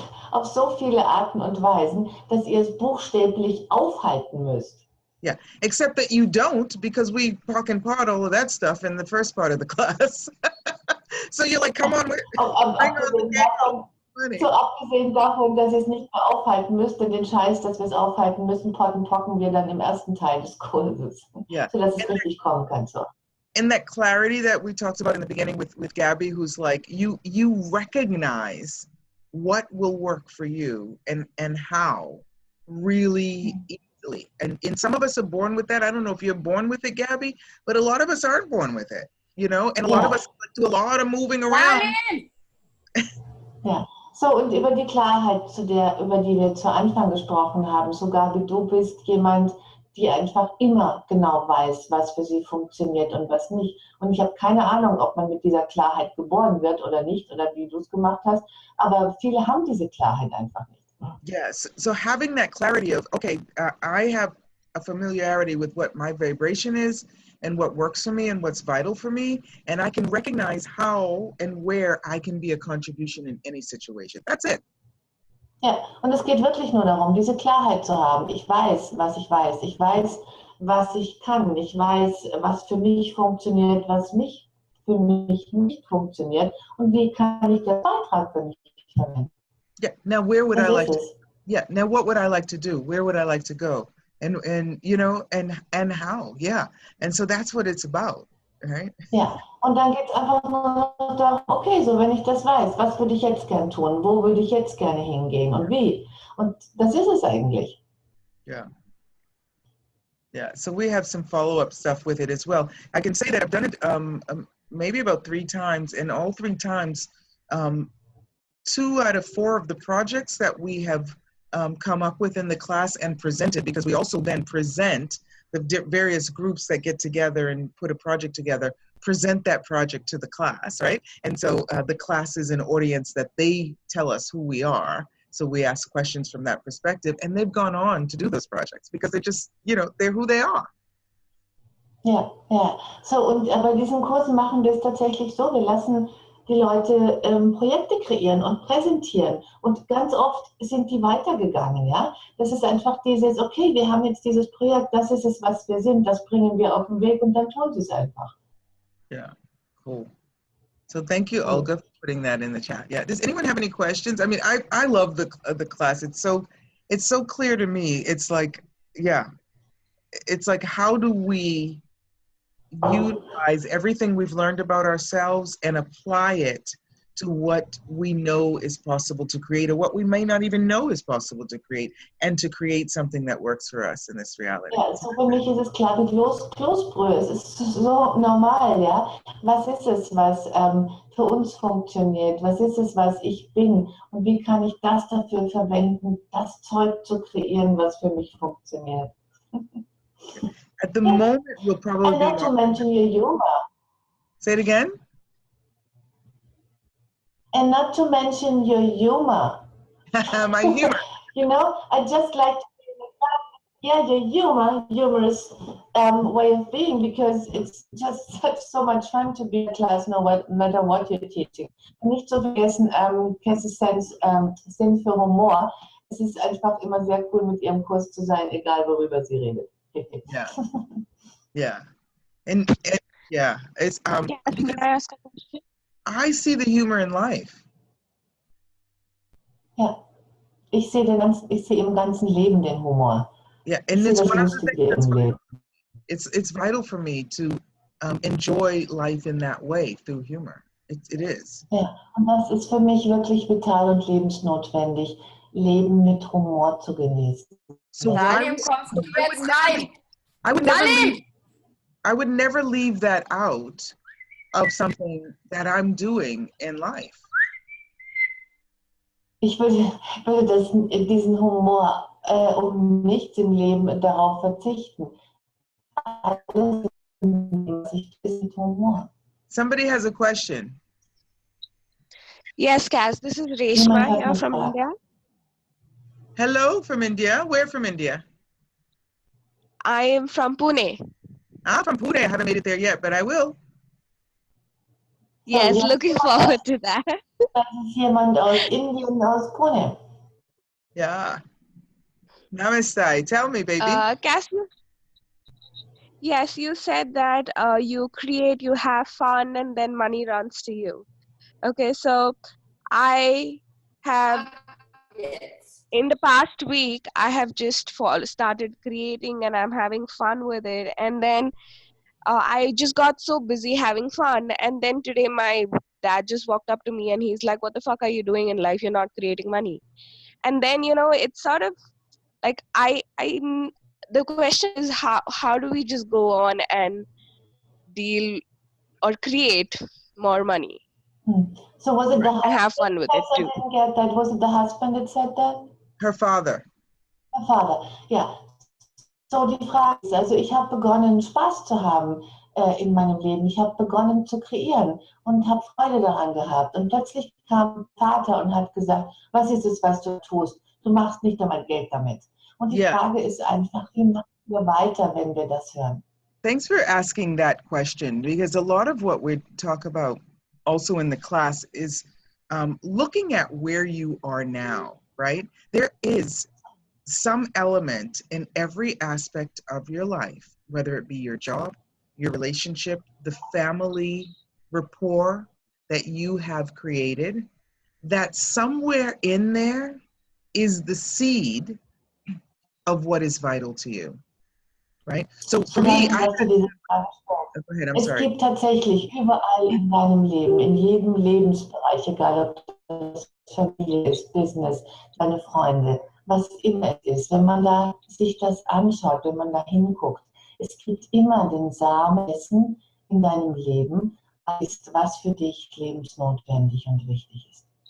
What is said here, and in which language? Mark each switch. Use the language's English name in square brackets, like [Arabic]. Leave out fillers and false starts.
[German] Auf so viele Arten und Weisen, dass ihr es buchstäblich aufhalten müsst. [English] Yeah, except that you don't, because we talk and part all of that stuff in the first part of the class. So you're like, come on, bring on the game. [German] So abgesehen davon, dass ihr es nicht mehr aufhalten müsst, denn den Scheiß, dass wir es aufhalten müssen, pocken wir dann im ersten Teil des Kurses. [English] Yeah. [German] So dass es richtig kommen kann. So. [English] And that clarity that we talked about in the beginning with Gabby, who's like, you recognize what will work for you and how really easily. And some of us are born with that. I don't know if you're born with it, Gabby, but a lot of us aren't born with it, you know? And a lot of us do a lot of moving around. [German] Ja, so und über die Klarheit, über die wir zu Anfang gesprochen haben, sogar wie du bist jemand, die einfach immer genau weiß, was für sie funktioniert und was nicht. Und ich habe keine Ahnung, ob man mit dieser Klarheit geboren wird oder nicht, oder wie du es gemacht hast, aber viele haben diese Klarheit einfach nicht. [English] Yes, so having that clarity of, okay, I have a familiarity with what my vibration is and what works for me and what's vital for me, and I can recognize how and where I can be a contribution in any situation. That's it. [German] Ja, und es geht wirklich nur darum, diese Klarheit zu haben. Ich weiß, was ich weiß. Ich weiß, was ich kann. Ich weiß, was für mich funktioniert, was für mich nicht funktioniert. Und wie kann ich den Beitrag für mich verwenden? [English] Yeah, now where would I like to, now what would I like to do? Where would I like to go? And you know, and how, yeah. And so that's what it's about, right? [German] Ja, und dann geht es einfach nur darum, okay, so wenn ich das weiß, was würde ich jetzt gern tun? Wo würde ich jetzt gerne hingehen und wie? Und das ist es eigentlich. [English] Yeah. Yeah, so we have some follow-up stuff with it as well. I can say that I've done it maybe about 3 times, and all 3 times, 2 out of 4 of the projects that we have come up with in the class and presented, because we also then present the various groups that get together and put a project together, present that project to the class, right? And so the class is an audience that they tell us who we are. So we ask questions from that perspective, and they've gone on to do those projects because they're just, you know, they're who they are. [German] Ja, ja. So, und bei diesen Kursen machen wir es tatsächlich so, wir lassen die Leute Projekte kreieren und präsentieren. Und ganz oft sind die weitergegangen, ja. Das ist einfach dieses, okay, wir haben jetzt dieses Projekt, das ist es, was wir sind, das bringen wir auf den Weg und dann tun sie es einfach. [English] Yeah, cool. So thank you, Olga, for putting that in the chat. Yeah. Does anyone have any questions? I mean, I love the class. It's so clear to me. It's like, yeah, it's like, how do we utilize everything we've learned about ourselves and apply it to what we know is possible to create, or what we may not even know is possible to create, and to create something that works for us in this reality. [German] Ja, so für mich ist es klar wie Kloßbrühe. Es ist so normal, ja. Was ist es, was für uns funktioniert? Was ist es, was ich bin? Und wie kann ich das dafür verwenden, das Zeug zu kreieren, was für mich funktioniert? [English] At the moment, we'll probably And not to mention your humor. Say it again? And not to mention your humor. My humor. You know, I just like to yeah, your humorous way of being, because it's just so much fun to be in class, no matter what you're teaching. [German] Nicht zu vergessen, Kass's Sinn für Humor. Es ist einfach immer sehr cool, mit ihrem Kurs zu sein, egal worüber sie redet. [English] Yeah. Yeah. And yeah, it's Yes, may I ask a question? I see the humor in life. [German] Ja, ich sehe im ganzen Leben den Humor. [English] Yeah, and [German] Ich sehe [English] it's [German] das [English] one of the [German] Lustige [English] things that's [German] im Leben. [English] it's vital for me to enjoy life in that way through humor. It is. [German] Ja, und das ist für mich wirklich vital und lebensnotwendig, Leben mit Humor zu genießen. [English] So [German] Daniel, kommst du jetzt rein? [English] I would never leave that out of something that I'm doing in life. [German] Ich würde diesen Humor um nichts im Leben darauf verzichten. Alles, was ich tue, ist mit Humor. [English] Somebody has a question. Yes, Kass, this is Reshma [German] Jemand hat [English] here [German] eine [English] from [German] Frage. [English] India. Hello from India. Where from India? I am from Pune. From Pune. I haven't made it there yet, but I will. Yes, [German] ja. [English] looking forward to that. [German] Das ist jemand aus Indien, aus Pune. [English] Yeah. Namaste. Tell me, baby. Kass, yes, you said that you create, you have fun, and then money runs to you. Okay, so I have, in the past week, I have just started creating and I'm having fun with it. And then I just got so busy having fun. And then today my dad just walked up to me and he's like, what the fuck are you doing in life? You're not creating money. And then, you know, it's sort of like, the question is how do we just go on and deal or create more money? So was it the husband and have fun with it too? I didn't get that. Was it the husband that said that? Her father. Her father, ja. [German] So die Frage ist, also ich habe begonnen, Spaß zu haben in meinem Leben. Ich habe begonnen zu kreieren und habe Freude daran gehabt. Und plötzlich kam Vater und hat gesagt, was ist es, was du tust? Du machst nicht einmal Geld damit. Und die Frage ist einfach, wie machen wir weiter, wenn wir das hören? [English] Thanks for asking that question, because a lot of what we talk about also in the class is looking at where you are now, right? There is some element in every aspect of your life, whether it be your job, your relationship, the family rapport that you have created, that somewhere in there is the seed of what is vital to you, right? So for me, go ahead, I'm sorry. [German] Es gibt tatsächlich überall in deinem Leben, in jedem Lebensbereich, egal ob das Familie ist, Business, deine Freunde, was immer es ist, wenn man da sich das anschaut, wenn man da hinguckt, es gibt immer den Samen dessen in deinem Leben, was für dich lebensnotwendig und wichtig ist.